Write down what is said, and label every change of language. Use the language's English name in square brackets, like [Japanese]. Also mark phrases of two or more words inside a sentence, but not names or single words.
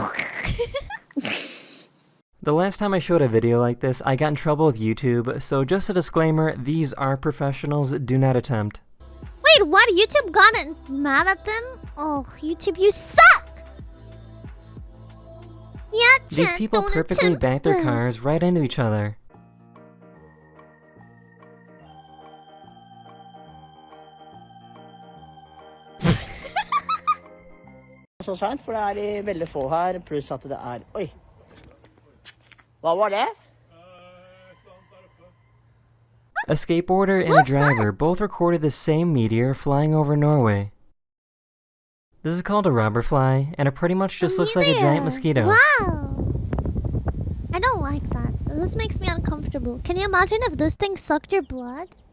[English] The last time I showed a video like this, I got in trouble with YouTube, so just a disclaimer, these are professionals, do not attempt. Wait, what? YouTube got mad at them? Oh, YouTube, you suck! Yeah, These chat, people don't perfectly attempt back their that. cars right into each other. [Norwegian] Så sant, for det veldig få her, pluss at det Oi! Hva var det? [English] A skateboarder and a driver both recorded the same meteor flying over Norway. This is called a robber fly, and it pretty much just looks like a giant mosquito. Wow! I don't like that. This makes me uncomfortable. Can you imagine if this thing sucked your blood?